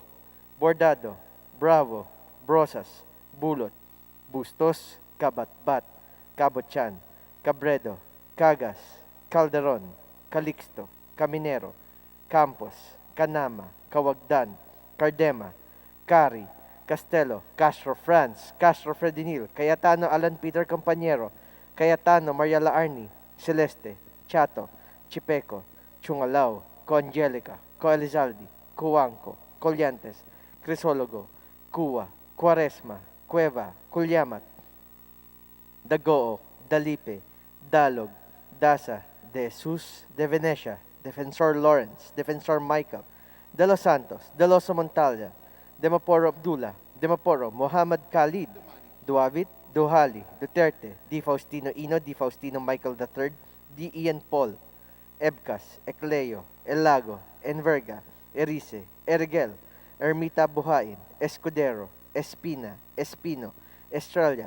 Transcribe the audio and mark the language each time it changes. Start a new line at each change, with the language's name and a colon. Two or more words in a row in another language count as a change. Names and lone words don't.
English: Bordado, Bravo, Brosas, Bulot, Bustos, Kabatbat, Cabochan, Cabredo, Cagas, Calderon, Calixto, Caminero, Campos, Canama, Cawagdan, Cardema, Cari, Castelo, Castro Franz, Castro Fredinil, Cayetano Alan Peter Compañero, Cayetano Mariela Arni, Celeste, Chato, Chipeco, Chungalao, Coangelica, Coelizaldi, Cuanco, Colliantes, Crisologo, Cua, Quaresma, Cueva, Culyamat, Dagoo, Dalipe, Dalog, Dasa, De Jesus, De Venecia, Defensor Lawrence, Defensor Michael, De Los Santos, De Los Montalya, Demaporo Abdullah, Demaporo Muhammad Khalid, Duavit, Duhali, Duterte, Di Faustino Ino, Di Faustino Michael III, Di Ian Paul, Ebcas, Ecleo, Elago, Enverga, Erice, Ergel, Ermita Buhain, Escudero, Espina, Espino, Estrella,